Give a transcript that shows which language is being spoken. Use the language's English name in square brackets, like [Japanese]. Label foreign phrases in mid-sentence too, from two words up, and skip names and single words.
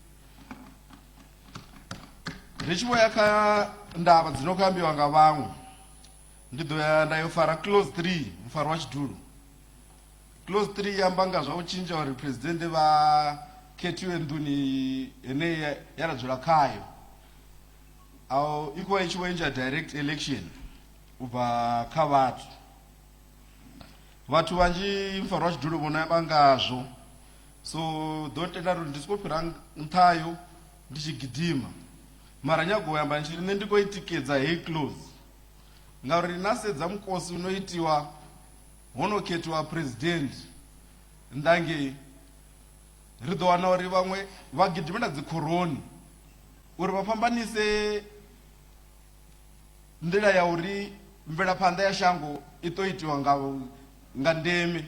[Venda] Ri tshi vho ya kha ndavha dzi no khou ambiwa nga vhaṅwe, ndi ḓo ya nda yo fara clause 3 mfaro wa tshidulo. Clause 3 yamba nga zwa u tshintsha uri president vha khethiwe nḓuni ene ya ra dzula khayo, au i khou vha i tshi vho entsha [English] direct election [Venda] u bva kha vhathu. Vhathu vhanzhi mfaro wa tshidulo vhona yamba ngazwo, so ḓo tenda uri ndi sokou fhira nṱhayo ndi tshi gidima. Mara nyago u yamba ntshi nṋe ndi khou i tikedza heyi clause ngauri na sedza mukosi uno itiwa ho no khethiwa president ndange ri ḓo wana uri vhaṅwe vha gidimela dzikhoroni uri vha fhambanise nḓila ya uri mvelaphanḓa ya shango i ḓo itiwa nga ndeme.